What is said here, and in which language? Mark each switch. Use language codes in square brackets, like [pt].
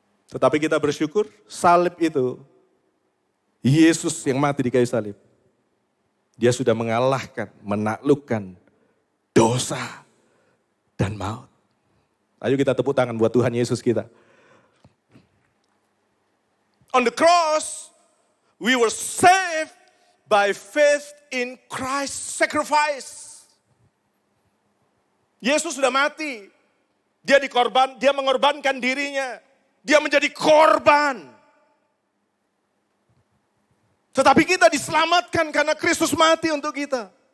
[id] Tetapi kita bersyukur, salib itu, Yesus yang mati di kayu salib. Dia sudah mengalahkan, menaklukkan dosa dan maut. Ayo kita tepuk tangan buat Tuhan Yesus kita. [en] On the cross, we were saved by faith in Christ's sacrifice. [id] Yesus sudah mati. Dia mengorbankan dirinya. Dia menjadi korban. Tetapi kita diselamatkan karena Kristus mati untuk kita.